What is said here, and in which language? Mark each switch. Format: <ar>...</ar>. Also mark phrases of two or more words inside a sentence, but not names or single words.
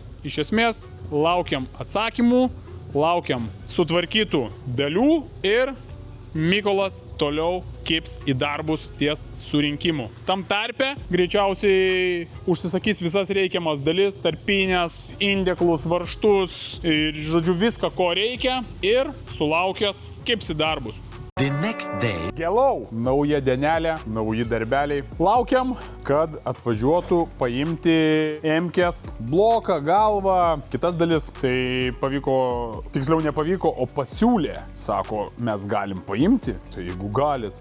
<lt>Iš esmės, laukiam atsakymų, laukiam sutvarkytų dalių ir Mykolas toliau kips į darbus ties surinkimu. Tam tarpe greičiausiai užsisakys visas reikiamas dalis, tarpinės, indeklus, varžtus ir, žodžiu, viską, ko reikia ir sulaukęs kips į darbus.</lt> <en>The next day.</en> <lt>Gelau, nauja dienelė, nauji darbeliai. Laukiam, kad atvažiuotų paimti Emkės bloką, galvą, kitas dalis. Tai pavyko, tiksliau nepavyko, o pasiūlė. Sako, mes galim paimti, tai jeigu galit.</lt>